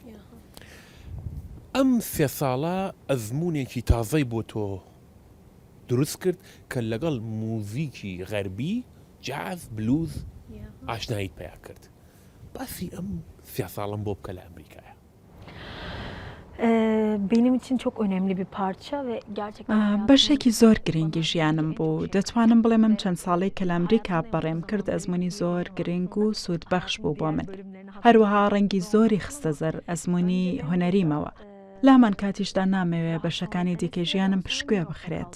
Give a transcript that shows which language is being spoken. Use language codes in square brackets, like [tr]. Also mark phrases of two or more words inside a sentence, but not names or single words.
[ckb] ئەم 3 ساڵە ئەزمونێکی تازەی بۆ تۆ دروست کرد کە لەگەڵ موزیکی غەربی، جاز، بلوز ئاشنایت پیا کرد. باسی ئەم 3 ساڵم بۆ بکە لە ئەمریکایە. [tr] Benim için çok önemli bir parça ve gerçekten [ckb] بەشێکی زۆر گرنگی ژیانم بوو. دەتوانم بڵێم ئەم چەند ساڵەی کە لە ئەمریکا بەڕێم کرد ئەزمموی زۆر گرنگ و سوودبەخش بوو بۆ من. هەروەها ڕەنگی زۆری خستە زەر ئەزمموی هوەنەریمەوە. لامان کاتیشدا نامەوێ بەشەکانی دیکەی ژیانم پشتگوێ بخرێت.